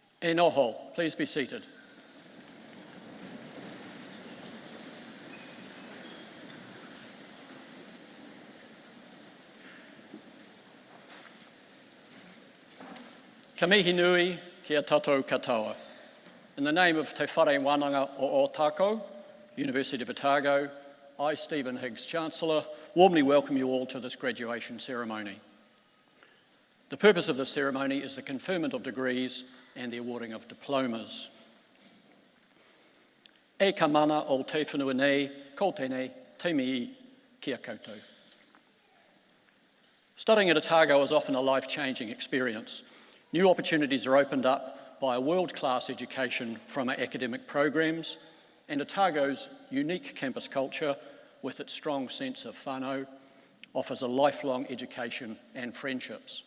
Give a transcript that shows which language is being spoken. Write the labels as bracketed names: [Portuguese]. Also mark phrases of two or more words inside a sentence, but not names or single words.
[Māori] E noho, [English] please be seated. [Māori] Ka mihi nui kia tatou katoa. [English] In the name of Te Whare Wānanga o Ōtākau, University of Otago, I, Stephen Higgs, Chancellor, warmly welcome you all to this graduation ceremony. The purpose of this ceremony is the conferment of degrees and the awarding of diplomas. [Māori] E ka mana o te whenua nei, ko tēnei, te mihi kia koutou. [English] Studying at Otago is often a life-changing experience. New opportunities are opened up by a world-class education from our academic programs, and Otago's unique campus culture, with its strong sense of whānau, offers a lifelong education and friendships.